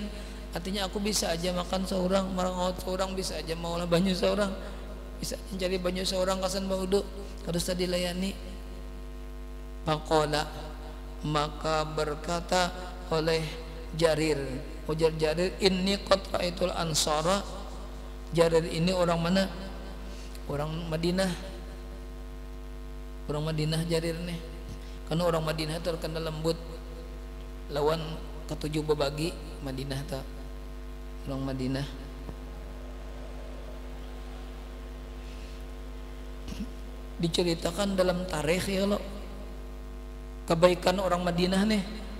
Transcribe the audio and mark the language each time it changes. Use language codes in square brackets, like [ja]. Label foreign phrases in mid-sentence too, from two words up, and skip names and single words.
[bjn] Artinya aku bisa aja makan seorang, marangaut seorang, bisa aja maulah banyu seorang, bisa mencari banyu seorang kasan baudu, harus tadi layani. Faqala, maka berkata oleh Jarir, ujar Jarir, [ar] إني قد رأيت الأنصار. [bjn] Jarir ini orang mana? Orang Madinah. Orang Madinah Jarir nih. Karena orang Madinah terkenal lembut lawan ketujuh bebagi Madinah tak. Orang Madinah. Diceritakan dalam tarikh ya lo, kebaikan orang Madinah nih.